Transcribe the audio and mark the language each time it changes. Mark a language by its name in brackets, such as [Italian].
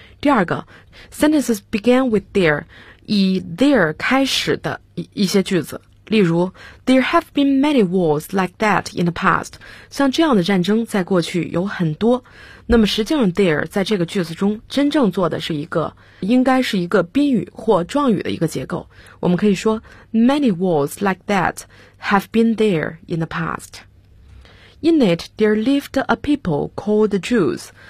[English] 第二个 sentences began with there, 以 there 开始的 一些句子，例如 There have been many wars like that in the past. [Chinese] 像这样的战争在过去有很多。那么实际上 there 在这个句子中真正做的是一个，应该是一个宾语或状语的一个结构。 [English] 我们可以说 Many wars like that have been there in the past. In it, there lived a people called the Jews.